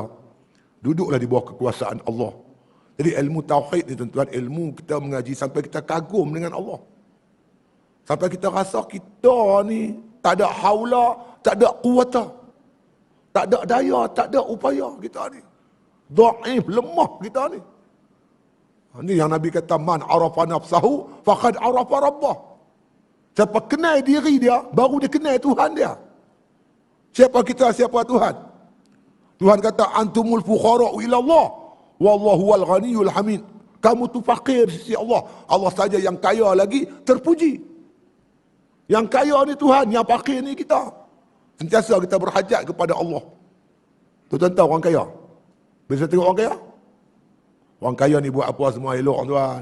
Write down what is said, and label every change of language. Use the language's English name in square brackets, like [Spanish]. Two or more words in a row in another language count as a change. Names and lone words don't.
[Malay] Duduklah di bawah kekuasaan Allah. Jadi ilmu tauhid ni tuan-tuan, ilmu kita mengaji sampai kita kagum dengan Allah. Sampai kita rasa kita ni tak ada haula, tak ada quwata. Tak ada daya, tak ada upaya kita ni. Dhaif, lemah kita ni. Ini yang Nabi kata, [Arabic] من عرف نفسه فقد عرف ربه. [Malay] Siapa kenal diri dia, baru dia kenal Tuhan dia. Siapa kita, siapa Tuhan? Tuhan kata, [Arabic] أنتم الفقراء إلى الله، والله الغني الحميد. [Malay] Kamu tu fakir di sisi Allah. Allah saja yang kaya lagi terpuji. Yang kaya ni Tuhan, yang fakir ni kita. Sentiasa kita berhajat kepada Allah. Tuan-tuan tahu orang kaya? Bisa tengok orang kaya? Orang kaya ni buat apa semua elok tuan.